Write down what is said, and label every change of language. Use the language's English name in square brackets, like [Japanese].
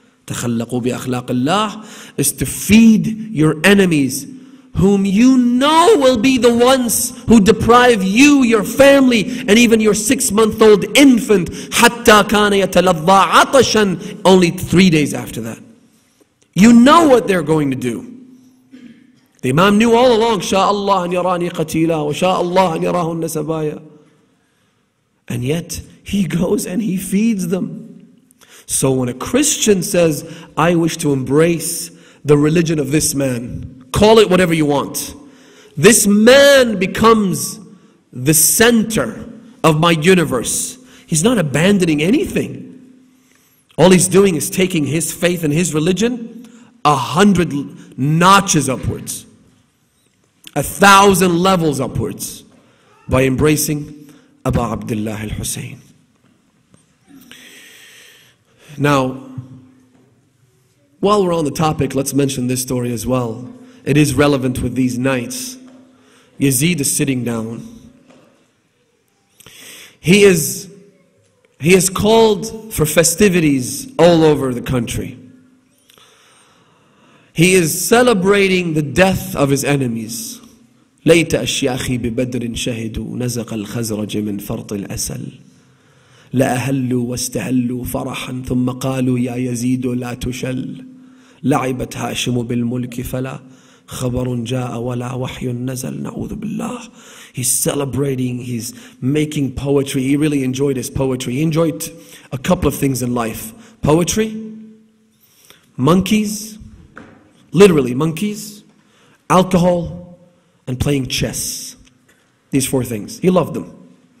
[Arabic] تخلقوا بأخلاق الله [English] is to feed your enemies, whom you know will be the ones who deprive you, your family, and even your 6-month-old infant. [Arabic] حتى كان يتلظى عطشا. [English] Only 3 days after that. You know what they're going to do. The Imam knew all along, [Arabic] شاء الله أن يراني قتيلا وشاء الله أن يراهن سبايا. [English] And yet, he goes and he feeds them. So when a Christian says, I wish to embrace the religion of this man, call it whatever you want. This man becomes the center of my universe. He's not abandoning anything. All he's doing is taking his faith and his religion 100 notches upwards, 1,000 levels upwards, by embracing Abu Abdullah al-Hussein. Now, while we're on the topic, let's mention this story as well. It is relevant with these nights. Yazid is sitting down. He is called for festivities all over the country. He is celebrating the death of his enemies. [Arabic] ليت أشياخي ببدر شهدوا نزق الخزرج من فرط الأسل لأهلوا واستهلوا فرحا ثم قالوا يا يزيد لا تشل لعبت هاشم بالملك فلا خبر جاء ولا وحي نزل نعوذ بالله. [English] He's celebrating, he's making poetry. He really enjoyed his poetry. He enjoyed a couple of things in life. Poetry, monkeys, literally monkeys, alcohol, and playing chess. These 4 things. He loved them.